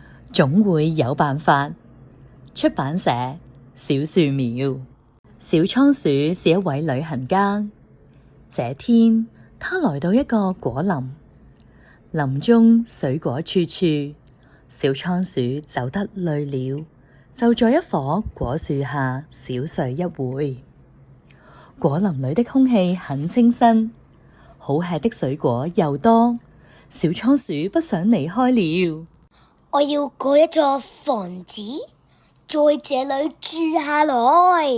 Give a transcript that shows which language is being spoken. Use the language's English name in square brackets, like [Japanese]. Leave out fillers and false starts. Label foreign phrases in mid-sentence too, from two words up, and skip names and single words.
[Chinese] 總會有辦法。出版社：小樹苗。小倉鼠是一位旅行家。這天，他來到一個果林，林中水果處處。小倉鼠走得累了，就在一棵果樹下小睡一會。果林裏的空氣很清新，好吃的水果又多，小倉鼠不想離開了。我要蓋一座房子，在這裏住下來。